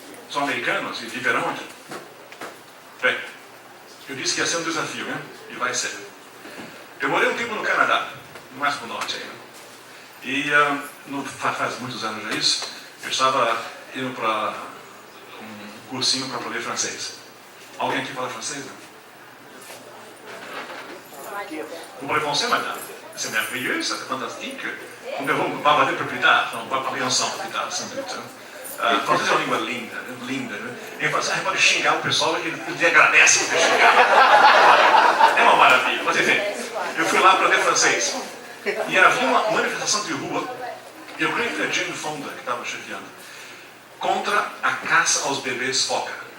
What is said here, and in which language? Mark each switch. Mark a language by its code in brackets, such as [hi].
[pt] São americanos e viverão aqui. Bem, eu disse que ia ser um desafio, né? E vai ser. Eu morei um tempo no Canadá, mais para o norte aí, né? E faz muitos anos já isso, eu estava indo para um cursinho para aprender francês. Alguém aqui fala francês, não? [fr] Vous parlez français, madame? C'est merveilleux, c'est fantastique. Nous ne vamos pas parler plus tard, on va parler ensemble plus tard, [pt] sem dúvida. Francês é uma língua linda, linda. Em francês a gente pode xingar o pessoal e ele agradece por ter xingado. É uma maravilha. Mas enfim, eu fui lá aprender francês. E havia uma manifestação de rua, eu creio que foi a Jane Fonda que estava chefiando, contra a caça aos bebês foca.